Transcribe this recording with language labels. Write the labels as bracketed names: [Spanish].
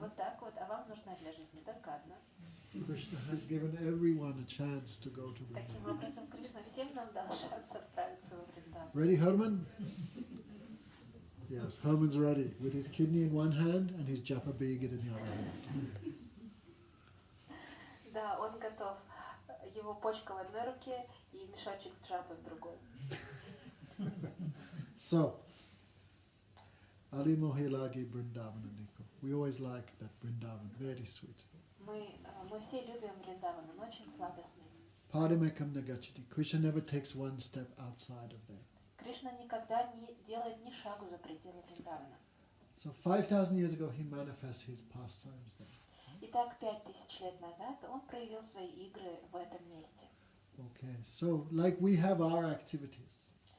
[Russian] Вот так вот. А вам нужна для жизни только одна. [English] Krishna has given everyone a chance to go to [Russian] Таким [English] Vrindavan. [Russian] образом, Кришна всем нам дал шанс отправиться во Вриндаван. [English] Ready, Herman? Yes, Herman's ready, with his kidney in one hand and his japa beget in the other hand. [Russian] Да, он готов. Его почка в одной руке и мешочек с джабой в другой. [Sanskrit] So, Ali Mohilagi Vrindavananiko. [English] We always like that Vrindavan, very sweet. [Russian] Мы все любим Вриндаван, он очень сладостный. [Sanskrit] Padamekam Nagachiti. [English] Krishna never takes one step outside of there. [Russian] Кришна никогда не делает ни шагу за пределы Вриндавана. [English] So 5,000 years ago he manifested his pastimes there. [Russian] Итак, 5000 лет назад он проявил свои игры в этом месте. [English] Okay, so like we have our activities.